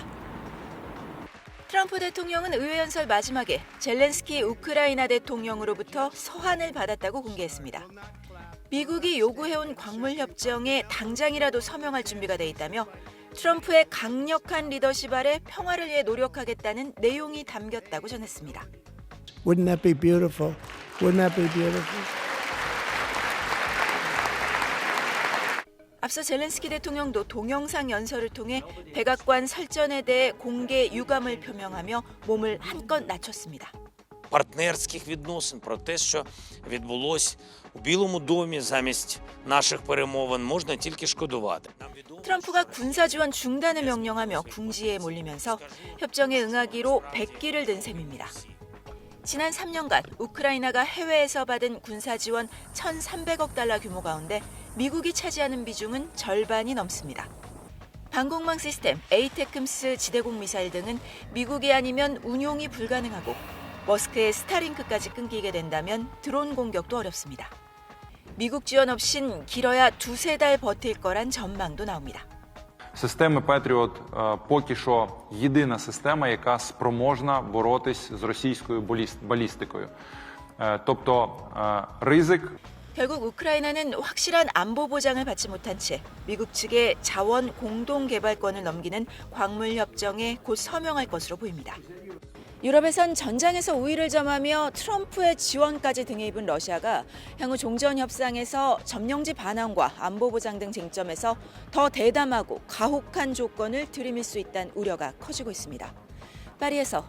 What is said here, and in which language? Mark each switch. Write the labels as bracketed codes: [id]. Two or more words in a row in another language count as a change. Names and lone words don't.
[ko] 트럼프 대통령은 의회 연설 마지막에 젤렌스키 우크라이나 대통령으로부터 서한을 받았다고 공개했습니다. 미국이 요구해온 광물 협정에 당장이라도 서명할 준비가 돼 있다며 트럼프의 강력한 리더십 아래 평화를 위해 노력하겠다는 내용이 담겼다고 전했습니다. [en] Wouldn't that be beautiful? Wouldn't that be beautiful? [ko] 앞서 젤렌스키 대통령도 동영상 연설을 통해 백악관 설전에 대해 공개 유감을 표명하며 몸을 한껏 낮췄습니다. [uk] партнерських відносин, про те, що відбулось у Білому домі замість наших перемовин, можна тільки шкодувати. [ko] 트럼프가 군사 지원 중단을 명령하며 궁지에 몰리면서 협정에 응하기로 백기를 든 셈입니다. 지난 3년간 우크라이나가 해외에서 받은 군사 지원 1,300억 달러 규모 가운데 미국이 차지하는 비중은 절반이 넘습니다. 방공망 시스템 에이테크스 지대공 미사일 등은 미국이 아니면 운용이 불가능하고 머스크의 스타링크까지 끊기게 된다면 드론 공격도 어렵습니다. 미국 지원 없인 길어야 2-3달 버틸 거란 전망도 나옵니다. [uk] Системи Patriot поки що єдина система, яка спроможна боротись з російською балістикою. Тобто ризик. [ko] 결국 우크라이나는 확실한 안보 보장을 받지 못한 채 미국 측에 자원 공동 개발권을 넘기는 광물 협정에 곧 서명할 것으로 보입니다. 유럽에선 전장에서 우위를 점하며 트럼프의 지원까지 등에 입은 러시아가 향후 종전 협상에서 점령지 반환과 안보 보장 등 쟁점에서 더 대담하고 가혹한 조건을 들이밀 수 있다는 우려가 커지고 있습니다.